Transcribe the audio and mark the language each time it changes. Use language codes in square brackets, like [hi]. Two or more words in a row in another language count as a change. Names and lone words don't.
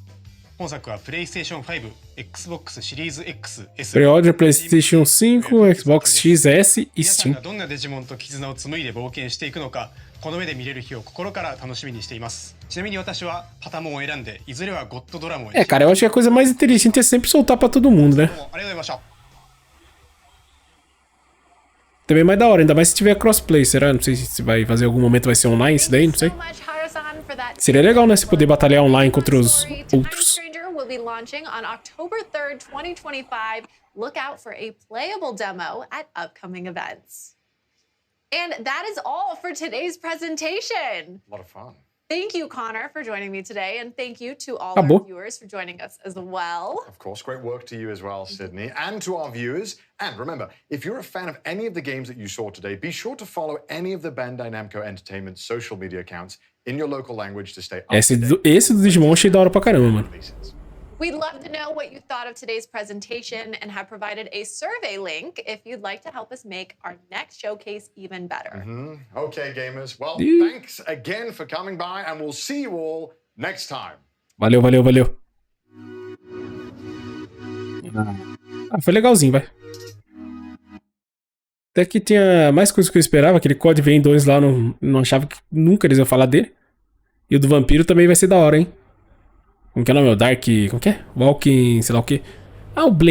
[ja] 本作は PlayStation 5、Xbox シリーズ X、S、 [pt] Pre-order PlayStation 5, Xbox XS e [ja] 皆さん Steam. がどんなデジモンと絆を紡いで冒険していくのか、この目で見れる日を心から楽しみにしています。ちなみに私はパタモンを選んで、いずれはゴッドドラムを [pt] É, cara, eu acho que a coisa mais inteligente é sempre soltar pra todo mundo, né? [ja] ありがとうございました。 [pt] Também é mais da hora, ainda mais se tiver crossplay, será? Não sei se vai fazer algum momento, vai ser online isso daí, não sei. Seria legal, né? Se poder batalhar online contra os outros. [en] Stranger will be launching on October 3rd, 2025. Look out for a playable demo at upcoming events. And that is all for today's presentation. A lot of fun. Thank you, Connor, for joining me today, and thank you to all our viewers for joining us as well. Of course, great work to you as well, Sydney, and to our viewers. And remember, if you're a fan of any of the games that you saw today, be sure to follow any of the Bandai Namco Entertainment social media accounts in your local language to stay up to date. [pt] Esse do Digimon achei da hora pra caramba, mano. [en] We'd love to know what you thought of today's presentation and have provided a survey link if you'd like to help us make our next showcase even better. Okay, gamers. Well, thanks again for coming by, and we'll see you all next time. [pt] Valeu, valeu, valeu. Ah, foi legalzinho, vai. Até que tinha mais coisas que eu esperava. Aquele Code Vein 2 lá, não achava que nunca eles iam falar dele. E o do Vampiro também vai ser da hora, hein? Como que é o nome? O Dark... Como que é? Walking... sei lá o que. Ah, o Blade.